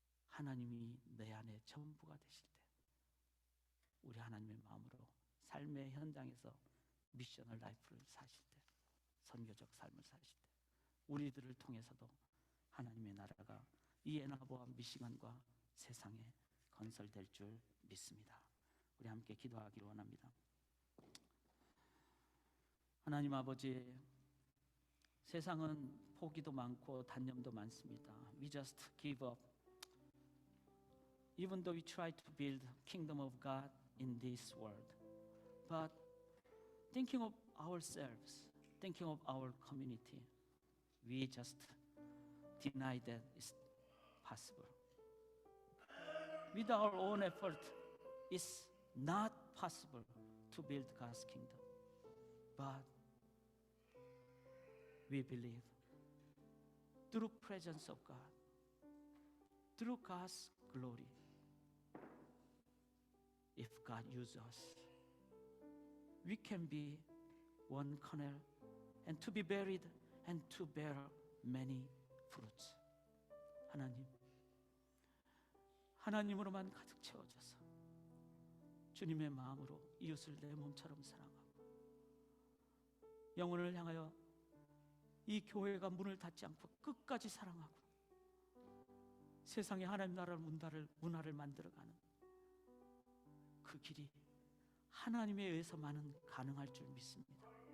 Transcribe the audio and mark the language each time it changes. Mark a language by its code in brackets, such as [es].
[ko] 하나님이 내 안에 전부가 되실 때, 우리 하나님의 마음으로 삶의 현장에서 미셔널 라이프를 사실 때, 선교적 삶을 사실 때, 우리들을 통해서도 하나님의 나라가 이 애나보와 미시간과 세상에 건설될 줄 믿습니다. 우리 함께 기도하기를 원합니다. 하나님 아버지, 세상은 포기도 많고 단념도 많습니다. [en] We just give up. Even though we try to build kingdom of God in this world, but thinking of ourselves, thinking of our community, we just deny that it's possible. With our own effort, it's not possible to build God's kingdom. But we believe through presence of God, through God's glory, if God uses us, we can be one kernel and to be buried and to bear many fruits. [ko] 하나님으로만 가득 채워져서 주님의 마음으로 이웃을 내 몸처럼 사랑하고, 영혼을 향하여 이 교회가 문을 닫지 않고 끝까지 사랑하고, 세상에 하나님 나라의 문화를 만들어가는 그 길이 하나님에 의해서만은 가능할 줄 믿습니다.